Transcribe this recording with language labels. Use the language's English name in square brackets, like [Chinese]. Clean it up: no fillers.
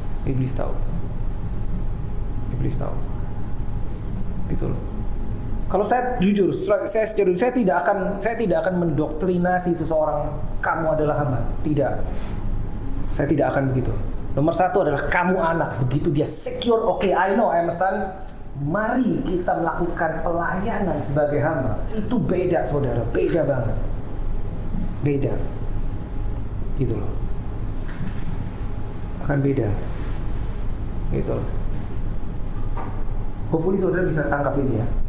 [Indonesian] Iblis tahu, gitu loh. Kalau saya jujur, saya tidak akan mendoktrinasi seseorang kamu adalah hamba. Tidak, saya tidak akan begitu. Nomor satu adalah kamu anak. Begitu dia [English] secure, okay, I know I'm a son. [Indonesian] Mari kita melakukan pelayanan sebagai hamba. Itu beda, saudara, beda banget. Beda, gitu loh. Akan beda, gitu loh. Hopefully saudara bisa tangkap ini ya.